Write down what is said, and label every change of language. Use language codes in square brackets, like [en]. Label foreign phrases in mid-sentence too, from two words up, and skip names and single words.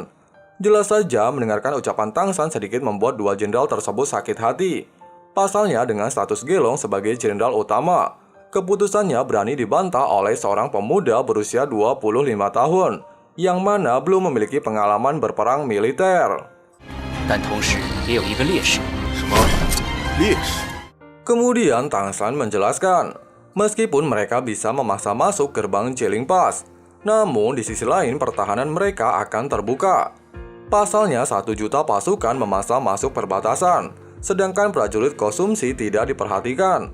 [id] Jelas saja mendengarkan ucapan Tangsan sedikit membuat 2 jenderal tersebut sakit hati. Pasalnya dengan status Gelong sebagai jenderal utama, keputusannya berani dibantah oleh seorang pemuda berusia 25 tahun yang mana belum memiliki pengalaman berperang militer. [zh] 但同时也有一个劣势。什么烈士？ [id] Kemudian Tang San menjelaskan, meskipun mereka bisa memaksa masuk gerbang Jieling Pass, namun di sisi lain pertahanan mereka akan terbuka. Pasalnya 1 juta pasukan memaksa masuk perbatasan, sedangkan prajurit konsumsi tidak diperhatikan.